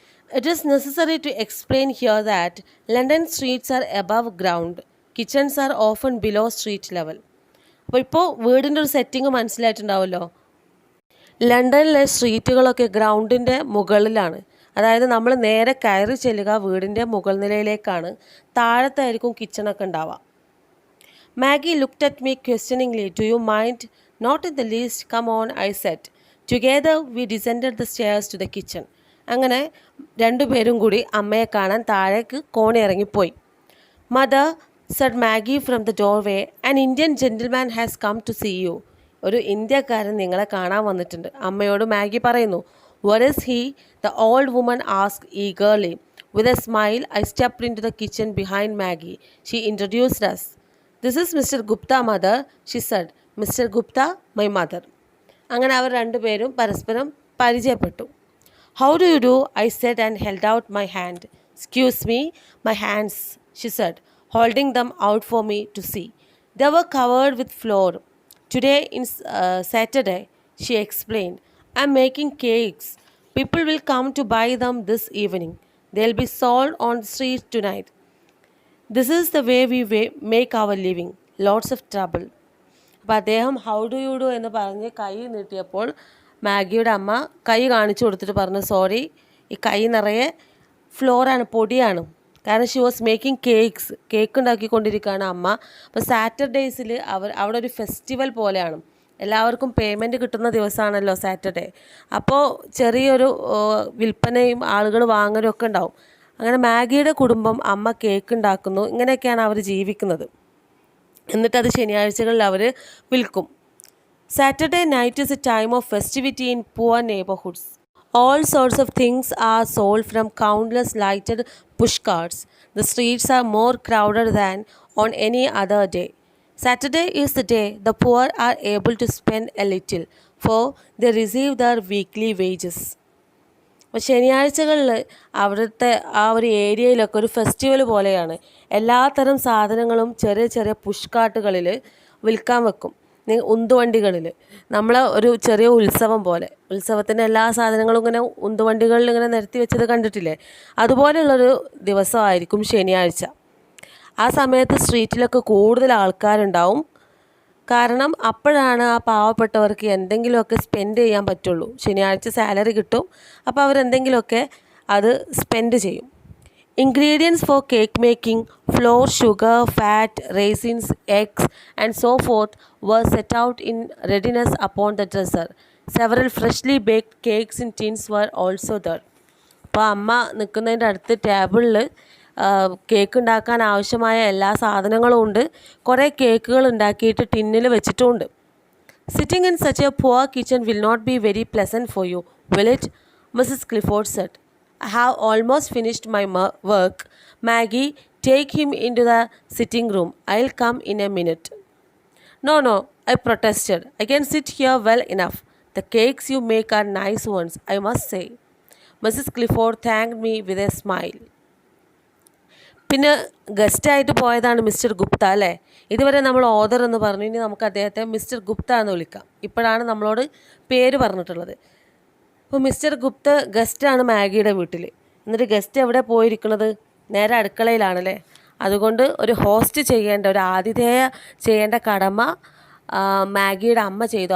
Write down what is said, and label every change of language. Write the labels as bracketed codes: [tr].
[en] It is necessary to explain here that London streets are above ground. Kitchens are often below street level. [ml] അപ്പോൾ ഇപ്പോൾ വീടിൻ്റെ ഒരു setting മനസ്സിലായിട്ടുണ്ടാവുമല്ലോ. ലണ്ടനിലെ സ്ട്രീറ്റുകളൊക്കെ ഗ്രൗണ്ടിൻ്റെ മുകളിലാണ്. അതായത് നമ്മൾ നേരെ കയറി ചെല്ലുക വീടിൻ്റെ മുകൾ നിലയിലേക്കാണ്. താഴത്തായിരിക്കും കിച്ചണൊക്കെ ഉണ്ടാവുക. [en] Maggie looked at me questioningly. Do you mind? Not in the least. Come on, I said. Together we descended the stairs to the kitchen. [ml] അങ്ങനെ രണ്ടുപേരും കൂടി അമ്മയെ കാണാൻ താഴേക്ക് കോണി ഇറങ്ങിപ്പോയി. [en] Mother, said Maggie from the doorway, an Indian gentleman has come to see you. [ml] ഒരു ഇന്ത്യക്കാരൻ നിങ്ങളെ കാണാൻ വന്നിട്ടുണ്ട്, അമ്മയോട് മാഗി പറയുന്നു. [en] What is he? The old woman asked eagerly. With a smile, I stepped into the kitchen behind Maggie. She introduced us. This is Mr. Gupta, mother, she said. Mr. Gupta, my mother. [ml] അങ്ങനെ അവർ രണ്ടുപേരും പരസ്പരം പരിചയപ്പെട്ടു. [en] How do you do? I said and held out my hand. Excuse me, my hands, she said, holding them out for me to see. They were covered with flour. Today is Saturday, she explained. I'm making cakes. People will come to buy them this evening. They'll be sold on the streets tonight. This is the way we make our living. Lots of trouble. [ml] അപ്പോൾ അദ്ദേഹം [en] how do you do [ml] എന്ന് പറഞ്ഞ് കൈ നീട്ടിയപ്പോൾ മാഗിയുടെ അമ്മ കൈ കാണിച്ചു കൊടുത്തിട്ട് പറഞ്ഞു, സോറി, ഈ കൈ നിറയെ ഫ്ലോറാണ്, പൊടിയാണ്. കാരണം [en] she was making [ml] കേക്ക് ഉണ്ടാക്കിക്കൊണ്ടിരിക്കുകയാണ് അമ്മ. അപ്പോൾ സാറ്റർഡേയ്സിൽ അവിടെ ഒരു ഫെസ്റ്റിവൽ പോലെയാണ്, എല്ലാവർക്കും പേയ്മെൻറ്റ് കിട്ടുന്ന ദിവസമാണല്ലോ സാറ്റർഡേ. അപ്പോൾ ചെറിയൊരു വിൽപ്പനയും ആളുകൾ വാങ്ങലും ഒക്കെ ഉണ്ടാവും. അങ്ങനെ മാഗിയുടെ കുടുംബം അമ്മ കേക്ക് ഉണ്ടാക്കുന്നു. ഇങ്ങനെയൊക്കെയാണ് അവർ ജീവിക്കുന്നത്. എന്നിട്ടത് ശനിയാഴ്ചകളിൽ അവർ വിൽക്കും. [en] Saturday night is a time of festivity in poor neighbourhoods. All sorts of things are sold from countless lighted pushcarts. The streets are more crowded than on any other day. Saturday is the day the poor are able to spend a little, for they receive their weekly wages. [ml] അപ്പോൾ ശനിയാഴ്ചകളിൽ അവിടുത്തെ ആ ഒരു ഏരിയയിലൊക്കെ ഒരു festival പോലെയാണ്. എല്ലാത്തരം സാധനങ്ങളും ചെറിയ ചെറിയ പുഷ്കാട്ടുകളിൽ വിൽക്കാൻ വെക്കും, ഉന്തുവണ്ടികളിൽ. നമ്മൾ ഒരു ചെറിയ ഉത്സവം പോലെ, ഉത്സവത്തിൻ്റെ എല്ലാ സാധനങ്ങളും ഇങ്ങനെ ഉന്തുവണ്ടികളിൽ ഇങ്ങനെ നിരത്തി വെച്ചത് കണ്ടിട്ടില്ലേ, അതുപോലെയുള്ളൊരു ദിവസമായിരിക്കും ശനിയാഴ്ച. ആ സമയത്ത് സ്ട്രീറ്റിലൊക്കെ കൂടുതൽ ആൾക്കാരുണ്ടാവും. കാരണം അപ്പോഴാണ് ആ പാവപ്പെട്ടവർക്ക് എന്തെങ്കിലുമൊക്കെ സ്പെൻഡ് ചെയ്യാൻ പറ്റുള്ളൂ. ശനിയാഴ്ച സാലറി കിട്ടും, അപ്പോൾ അവരെന്തെങ്കിലുമൊക്കെ അത് സ്പെൻഡ് ചെയ്യും. [en] Ingredients for cake making, flour, sugar, fat, raisins, eggs, and so forth were set out in readiness upon the dresser. Several freshly baked cakes in tins were also there. [ml] അപ്പോൾ അമ്മ നിൽക്കുന്നതിൻ്റെ അടുത്ത് ടേബിളിൽ cake ഉണ്ടാക്കാൻ ആവശ്യമായ എല്ലാ സാധനങ്ങളും ഉണ്ട്. കുറേ കേക്കുകൾ ഉണ്ടാക്കിയിട്ട് ടിന്നിൽ വെച്ചിട്ടുമുണ്ട്. [en] Sitting in such a poor kitchen will not be very pleasant for you, will it? Mrs. Clifford said. I have almost finished my work. Maggie, take him into the sitting room. I'll come in a minute. No, I protested. I can sit here well enough. The cakes you make are nice ones, I must say. Mrs. Clifford thanked me with a smile. [ml] പിന്നെ ഗസ്റ്റായിട്ട് പോയതാണ് mister Gupta അല്ലേ. ഇതുവരെ നമ്മൾ author എന്ന് പറഞ്ഞു, ഇനി നമുക്ക് അദ്ദേഹത്തെ മിസ്റ്റർ ഗുപ്ത എന്ന് വിളിക്കാം. ഇപ്പോഴാണ് നമ്മളോട് പേര് പറഞ്ഞിട്ടുള്ളത്. അപ്പോൾ മിസ്റ്റർ ഗുപ്ത ഗസ്റ്റാണ് മാഗിയുടെ വീട്ടിൽ. എന്നിട്ട് ഗസ്റ്റ് എവിടെ പോയിരിക്കുന്നത്? നേരെ അടുക്കളയിലാണല്ലേ. അതുകൊണ്ട് ഒരു ഹോസ്റ്റ് ചെയ്യേണ്ട, ഒരു ആതിഥേയ ചെയ്യേണ്ട കടമ മാഗിയുടെ അമ്മ ചെയ്തു.